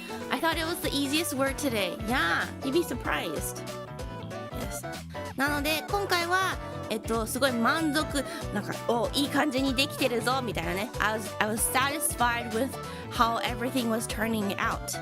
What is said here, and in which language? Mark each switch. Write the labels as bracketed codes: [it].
[en] I thought it was the easiest word today. Yeah, you'd be surprised. Yes. [ja] なので今回はすごい満足、なんかいい感じにできてるぞみたいなね。 [en] I was satisfied with how everything was turning out.